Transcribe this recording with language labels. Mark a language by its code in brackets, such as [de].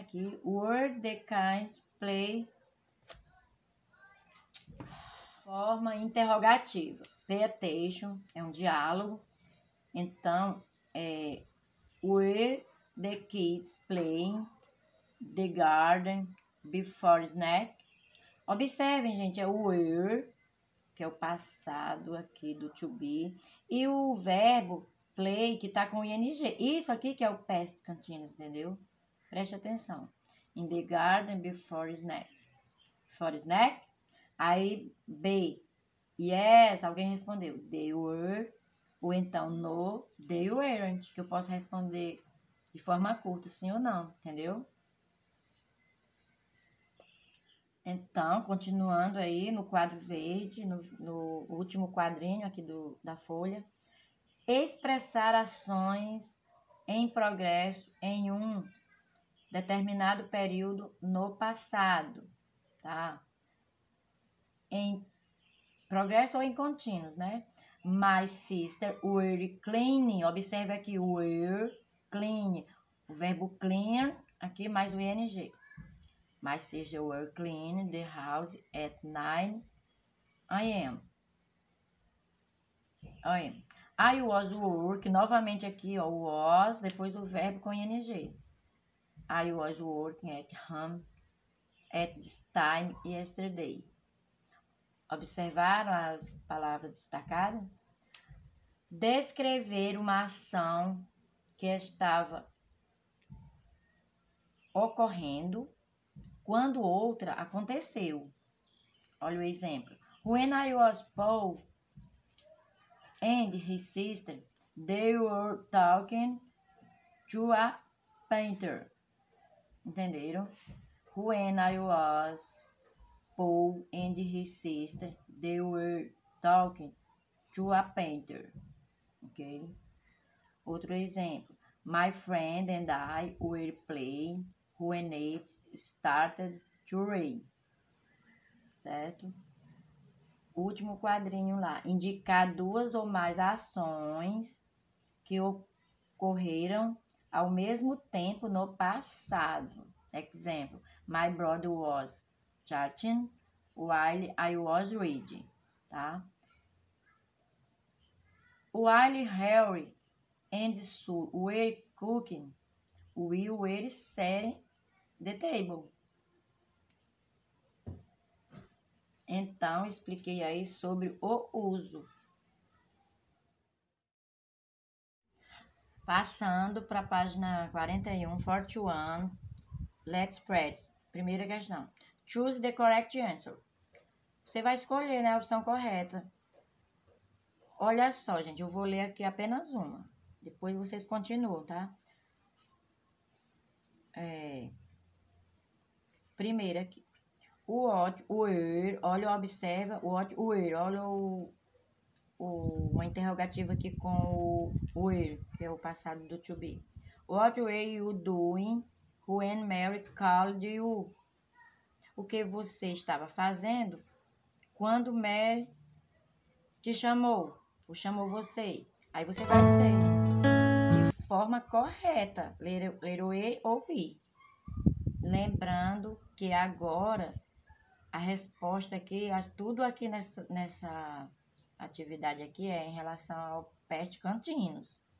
[en] Aqui, were the kinds play. [pt] Forma interrogativa. [en] Pay attention, [pt] é um diálogo. [en] Então, were the kids playing the garden before snack? [pt] Observem, gente, é o were, que é o passado aqui do to be, e o verbo play, que tá com ing. Isso aqui que é o past continuous, entendeu? Preste atenção. [en] In the garden before snack. Before snack. Aí, B. Yes, [pt] alguém respondeu. [en] They were. [pt] Ou então, [en] no, they weren't. [pt] Que eu posso responder de forma curta, sim ou não, entendeu? Então, continuando aí no quadro verde, no último quadrinho aqui da folha. Expressar ações em progresso em um determinado período no passado, tá? Em progresso ou em contínuos, né? [en] My sister were cleaning. [pt] Observe aqui, [en] were clean. [pt] O verbo clean, aqui mais o ing. [en] My sister were cleaning the house at 9 a.m. I was working. [pt] Novamente aqui, ó, was, depois o verbo com ing. [en] I was working at home at this time yesterday. [pt] Observaram as palavras destacadas? Descrever uma ação que estava ocorrendo quando outra aconteceu. Olha o exemplo. [en] When I was Paul and his sister, they were talking to a painter. [pt] Entenderam? [en] When I was Paul and his sister, they were talking to a painter. Ok? [pt] Outro exemplo. [en] My friend and I were playing when it started to rain. [pt] Certo? Último quadrinho lá. Indicar duas ou mais ações que ocorreram ao mesmo tempo no passado. Exemplo. [en] My brother was chatting while I was reading. Tá? While Harry and Sue were cooking, we were setting the table. [pt] Então, expliquei aí sobre o uso. Passando para a página 41, 41, [en] let's practice. [pt] Primeira questão. [en] Choose the correct answer. [pt] Você vai escolher, né, a opção correta. Olha só, gente, eu vou ler aqui apenas uma. Depois vocês continuam, tá? Primeiro aqui. What were, olha, observa, what were, olha uma interrogativa aqui com o were, que é o passado do to be. [en] What were you doing when Mary called you? [pt] O que você estava fazendo quando Mary te chamou, ou chamou você? Aí você vai dizer de forma correta, ler ou be. Lembrando que agora a resposta aqui, tudo aqui nessa atividade aqui é em relação ao past continuous.